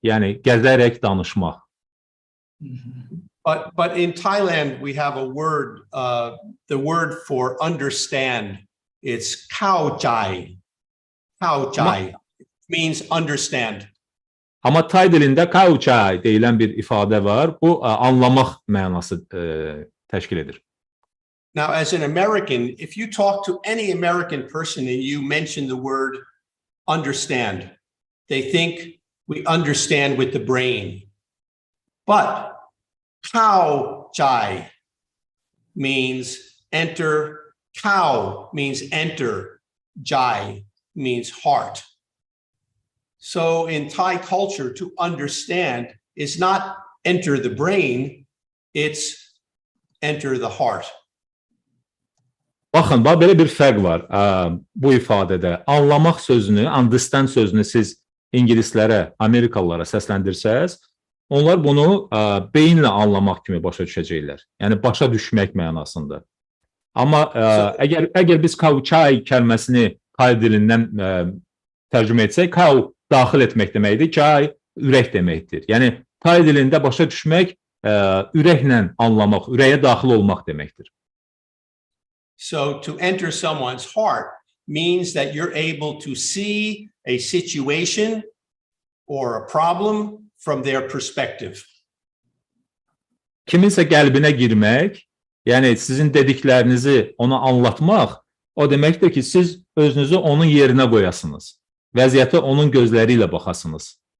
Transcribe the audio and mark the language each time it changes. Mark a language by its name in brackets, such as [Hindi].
[Azerbaijani] Yəni gəzərək danışmaq. [English] But in Thailand we have a word, the word for understand. It's khao chai. Khao chai means understand. [Azerbaijani] Amma Tay dilində khao chai deyilən bir ifadə var. Bu anlamaq mənası təşkil edir. [English] Now, as an American, if you talk to any American person and you mention the word understand, they think we understand with the brain. But khao chai means enter, khao means enter, jai means heart. So in Thai culture, to understand is not enter the brain, it's enter the heart. [Azerbaijani] Baxın, belə bir fərq var bu ifadədə. Anlamaq sözünü, understand sözünü siz ingilislərə, amerikalılara səsləndirsəz, onlar bunu beyinlə anlamaq kimi başa düşəcəklər. Yəni başa düşmək mənasında. Amma əgər biz khao chai kəlməsini Tay dilindən tərcümə etsək, khao daxil etmək deməkdir, chai ürək deməkdir. Yəni Tay dilində başa düşmək ürəklə anlamaq, ürəyə daxil olmaq deməkdir. [English] So to enter someone's heart means that you're able to see a situation or a problem from their perspective. [Azerbaijani] Kiminsə qəlbinə girmək, yəni sizin dediklərinizi ona anlatmaq, o deməkdir ki, siz özünüzü onun yerinə qoyasınız. Vəziyyətə onun gözləri ilə baxasınız.